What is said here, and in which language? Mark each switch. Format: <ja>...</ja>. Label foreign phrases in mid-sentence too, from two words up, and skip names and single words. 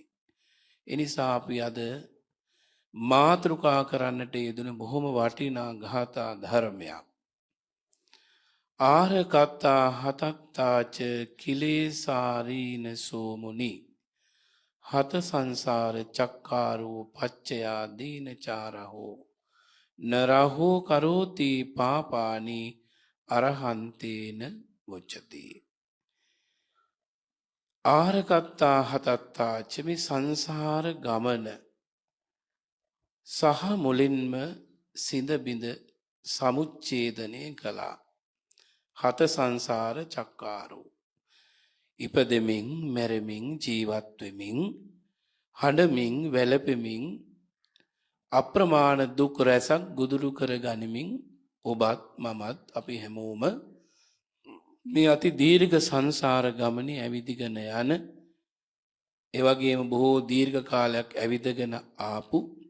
<si>එනිසා අපි අද මාතෘකා කරන්නට යෙදුණු බොහොම වටිනා ගාථා ධර්මයක්.</si> <pi>ආරකත්තා හතත්තාච කිලේසාරීන සෝමුනි හත සංසාර චක්කාරෝ පච්චයා දීනචාරහෝ නරහෝ කරෝති පාපානි අරහන්තේන වොච්චති. ආරකත්තා හතත්තාච</pi> <si>මේ සංසාර ගමන සහ මුලින්ම සිඳ බිඳ සමුච්ඡේදනය කළා.</si> <pi>හත සංසාර චක්කාරෝ</pi> <si>ඉපදෙමින් මැරෙමින් ජීවත් වෙමින් හඬමින් වැළපෙමින් අප්‍රමාණ දුක් රැසක් ගොදුරු කර ගනිමින් ඔබත් මමත් අපි හැමෝම මේ අති දීර්ඝ සංසාර ගමනේ ඇවිදගෙන යන එවැගේම බොහෝ දීර්ඝ කාලයක් ඇවිදගෙන ආපු</si>